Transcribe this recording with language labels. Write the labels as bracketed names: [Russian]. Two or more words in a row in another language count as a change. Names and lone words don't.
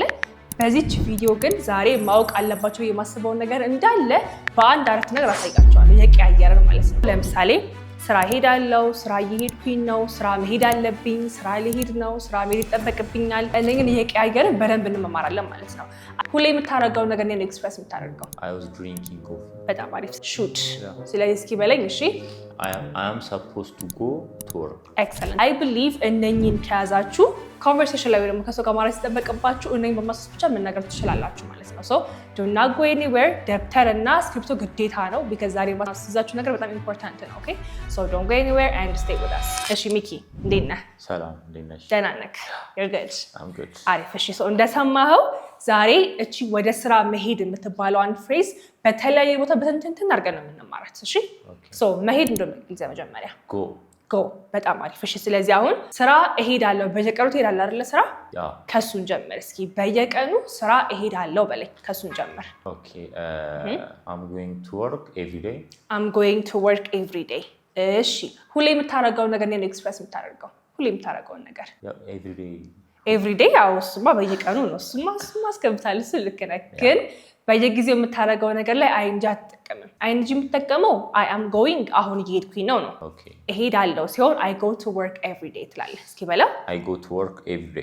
[Amharic] በዚች ቪዲዮ ግን ዛሬ ማወቅ አለባችሁ የማስበውን ነገር እንዳለ በአንድ አረፍተ ነገር አሳያችኋለሁ። የቀያየረን ማለት ነው። ለምሳሌ ስራ ሄዳለሁ፣ ስራ እየሄድኩኝ ነው፣ ስራ መሄድ አለብኝ፣ ስራ ልሄድ ነው፣ ስራ መሄድ ይጠበቅብኛል። እነኝን እየቀያየርን በደንብ እንመማራለን ማለት ነው። ሁሌ የምታደርገው ነገር ነው ኤክስፕረስ የምታደርገው። [English] I was drinking coffee. [Amharic] በጣም አሪፍ ሹድ። ስለዚህ እስኪ በለኝ እሺ። [English] I am supposed to go to work. Excellent. I believe [Amharic] እነኝን ከያዛችሁ ኮንቨርሴሽን ላይ ደግሞ ከሰው ጋር ማውራት ሲጠበቅባችሁ እነኝን በማሰስ ብቻ መናገር ትችላላችሁ ማለት ነው። [English] So do not go anywhere. [Amharic] ደብተር እና ስክሪፕቶ ግዴታ ነው because ዛሬ ማስይዛችሁ ነገር በጣም ኢምፖርታንት ነው። Okay? [English] So don't go anywhere and stay with us. [Amharic] እሺ ሚኪ እንዴት ነህ? ሰላም እንዴት ነሽ? ደህና ነህ? [English] You're good. I'm good. [Amharic] አሪፍ። እሺ so እንደሰማኸው ዛሬ እቺ ወደ ስራ መሄድ የምትባለው አንድ ፍሬዝ በተለያየ ቦታ በተንተን አድርገን ነው የምንማራት። እሺ ሶ መሄድ እንደምንገልጽ መጀመሪያ ጎ በጣም አሪፍ። እሺ ስለዚህ አሁን ስራ እሄዳለሁ፣ በየቀኑ ትሄዳለህ አይደለ? ስራ ከሱን ጀምር እስኪ። በየቀኑ ስራ እሄዳለሁ በለኝ፣ ከሱን ጀምር። [English] ኦኬ I'm going to work every day. I'm going to work every day። [Amharic] እሺ ሁሌ የምታደርገው ነገር ነው ኤክስፕረስ የምታደርገው ሁሌ የምታደርገውን ነገር [English] every day [Amharic] ኤቭሪዴይ። ያው እሱማ በየቀኑ ነው። እሱማ አስገብታለሁ። እሱ ልክ ነህ። ግን በየጊዜው የምታደርገው ነገር ላይ አይንጂ አትጠቀምም። አይንጂ የምትጠቀመው [English] I am going [Amharic] አሁን እየሄድኩኝ ነው ነው። እሄዳለሁ ሲሆን [English] I go to work everyday [Amharic] ትላለህ። እስኪ በላ [English] I go to work everyday።